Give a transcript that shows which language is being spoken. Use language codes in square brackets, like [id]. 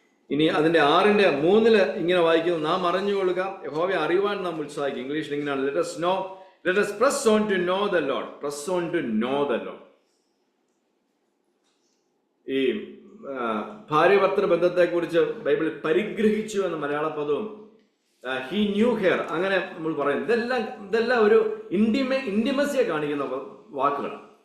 [ml] ഇനി അതിന്റെ 6:3 ഇങ്ങനെ വായിക്കുന്നു: നാം അറിഞ്ഞുകൊള്ളുക, യഹോവയെ അറിയുവാൻ നാം ഉത്സാഹിക്കും. ഇംഗ്ലീഷിൽ ഇങ്ങനെയാണ്: [en] let us press on to know the Lord. press on to know the Lord. [ml] ഈ ഭാര്യ-ഭർത്തൃ ബന്ധത്തെക്കുറിച്ച് ബൈബിളിൽ പരിഗ്രഹിച്ചു എന്ന മലയാള പദവും [en] he new hair [ml] അങ്ങനെ നമ്മൾ പറയും. ഇതെല്ലാം ഒരു ഇന്റിമസിയെ കാണിക്കുന്ന വാക്കുകളാണ്.